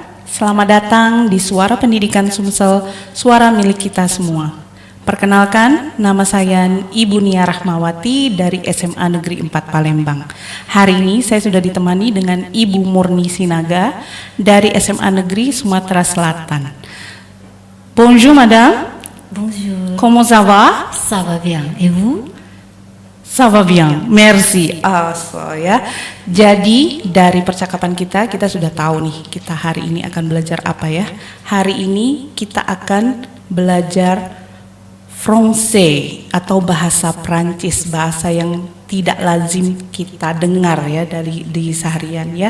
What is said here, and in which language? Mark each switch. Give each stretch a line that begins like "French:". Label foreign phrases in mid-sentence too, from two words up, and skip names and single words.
Indonesian: Selamat datang di Suara Pendidikan Sumsel, suara milik kita semua. Perkenalkan, nama saya Ibu Nia Rahmawati dari SMA Negeri 4 Palembang. Hari ini saya sudah ditemani dengan Ibu Murni Sinaga dari SMA Negeri Sumatera Selatan.
French: Bonjour madame. Bonjour. Comment ça va? Ça va bien. Et vous? Ça va bien, merci.
Indonesian: Ya. Jadi dari percakapan kita sudah tahu nih kita hari ini akan belajar apa ya. Hari ini kita akan belajar Français atau bahasa Prancis, bahasa yang tidak lazim kita dengar ya di seharian ya.